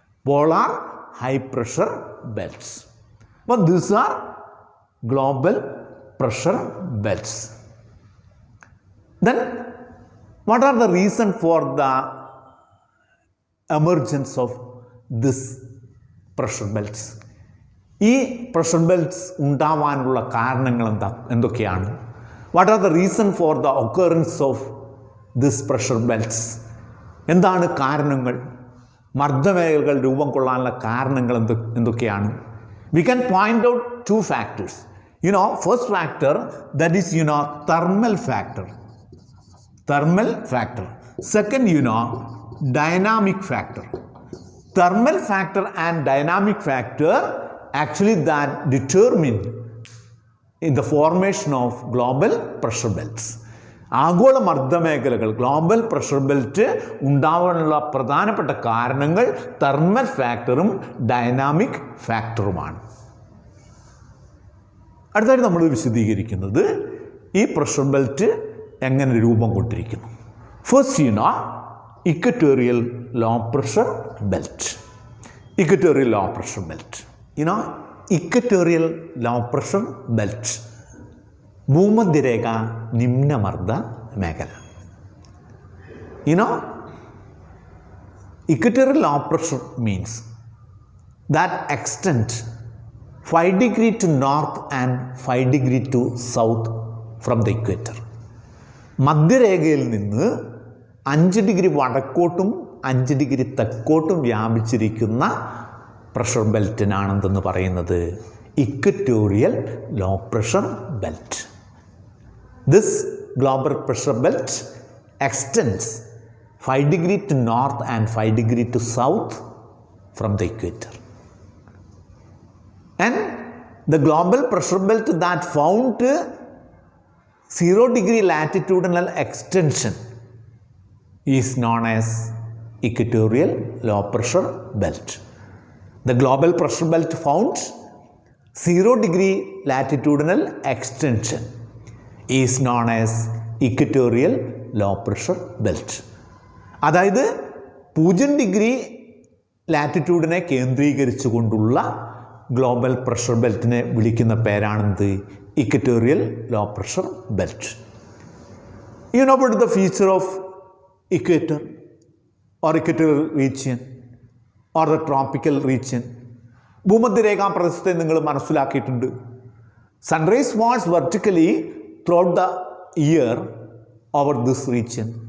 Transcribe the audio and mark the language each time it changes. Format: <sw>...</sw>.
<en>Polar high pressure belts. But these are global pressure belts. Then what are the reasons for the emergence of this pressure belts?</en> <ml>ഈ pressure belts ഉണ്ടാവാനുള്ള കാരണങ്ങൾ എന്തൊക്കെയാണ്?</ml> <en>What are the reason for the occurrence of this pressure belts?</en> <ml>എന്താണ് കാരണങ്ങൾ? മർദ്ദമേഖലകൾ രൂപം കൊള്ളാനുള്ള കാരണങ്ങൾ എന്തൊക്കെയാണ്?</ml> <en>We can point out 2 factors. First factor, that is, thermal factor. Thermal factor. Second, dynamic factor. Thermal factor and dynamic factor actually that determine in the formation of global pressure belts.</en> <ml>ആഗോള മർദ്ദമേഖലകൾ global pressure belt ഉണ്ടാവാനുള്ള പ്രധാനപ്പെട്ട കാരണങ്ങൾ thermal ഫാക്ടറും dynamic ഫാക്ടറുമാണ്. അടുത്തായിട്ട് നമ്മൾ വിശദീകരിക്കുന്നത് ഈ pressure belt എങ്ങനെ രൂപം കൊണ്ടിരിക്കുന്നു.</ml> <en>First equatorial low pressure belt. Equatorial low pressure belt equatorial low pressure belt</en> <ml>ഭൂമധ്യരേഖ നിമ്നമർദ്ദ മേഖല.</ml> <en>Equatorial low pressure means that extent 5 degree to north and 5 degree to south from the equator.</en> <ml>മധ്യരേഖയിൽ നിന്ന് 5 degree വടക്കോട്ടും 5 degree തെക്കോട്ടും വ്യാപിച്ചിരിക്കുന്ന pressure ബെൽറ്റിനാണ് എന്തെന്ന് പറയുന്നത് equatorial low pressure belt.</ml> <en>This global pressure belt extends 5 degree to north and 5 degree to south from the equator. And the global pressure belt that found 0 degree latitudinal extension is known as equatorial low pressure belt. The global pressure belt found 0 degree latitudinal extension is known as equatorial low pressure belt.</en> <ml>അതായത് 0 degree ലാറ്റിറ്റ്യൂഡിനെ കേന്ദ്രീകരിച്ചുകൊണ്ടുള്ള global pressure ബെൽറ്റിനെ വിളിക്കുന്ന പേരാണെന്ത് equatorial low pressure belt.</ml> <en>You know about the feature of equator or equatorial region or the tropical region.</en> <ml>ഭൂമധ്യരേഖാ പ്രദേശത്തെ നിങ്ങൾ മനസ്സിലാക്കിയിട്ടുണ്ട്.</ml> <en>Sun rays falls vertically throughout the year over this region.</en>